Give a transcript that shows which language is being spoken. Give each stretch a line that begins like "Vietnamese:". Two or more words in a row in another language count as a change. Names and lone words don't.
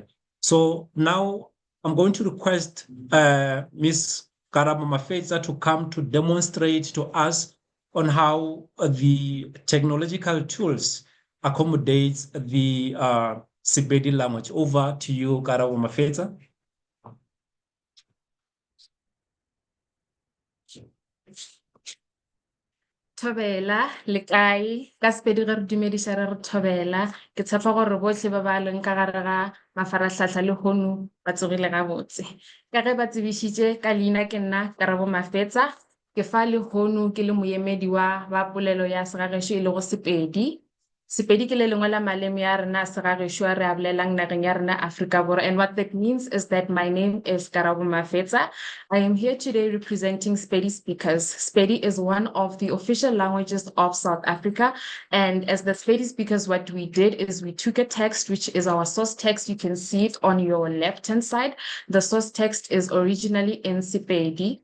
English: So now I'm going to request Ms. Karabo Mafetsa to come to demonstrate to us on how the technological tools accommodates the Sepedi language. Over to you, Karabo Mafetsa.
Northern Sotho: Thobela le kae ka Sepedi re dumedisa re thobela ke tshepa gore botlhe ba ba leng ka gare ga mafaratlhatlha le hono ba tsogile gabotse ka ge ba tsebisitse ka leina ke nna Karabo Mafetsa ke fa le hono ke le moemedi wa ba polelo ya segagešo e le go Sepedi. Sepedi ke le lengwe la maleme ya rena segagešo a re a bolelang nageng ya rena Afrika Borwa,
English: and what that means is that my name is Karabo Mafetsa. I am here today representing Sepedi Speakers. Sepedi is one of the official languages of South Africa, and as the Sepedi Speakers, what we did is we took a text, which is our source text. You can see it on your left-hand side. The source text is originally in Sepedi.